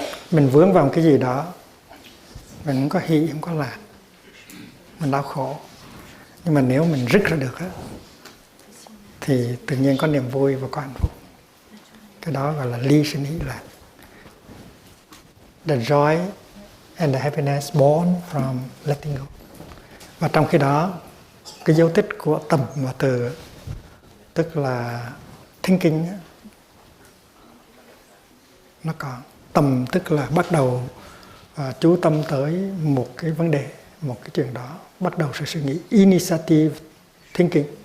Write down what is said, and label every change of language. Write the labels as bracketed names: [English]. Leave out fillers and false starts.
[Vietnamese] Mình vướng vào cái gì đó, mình không có hỷ, không có lạc, mình đau khổ. Nhưng mà nếu mình rứt ra được á, thì tự nhiên có niềm vui và có hạnh phúc. Cái đó gọi là ly sinh hỷ lạc. [English] The joy and the happiness born from letting go. [Vietnamese] Và trong khi đó, cái dấu tích của tầm và từ, tức là thinking, nó còn. Tầm tức là bắt đầu chú tâm tới một cái vấn đề, một cái chuyện đó, bắt đầu sự suy nghĩ, [English] initiative thinking.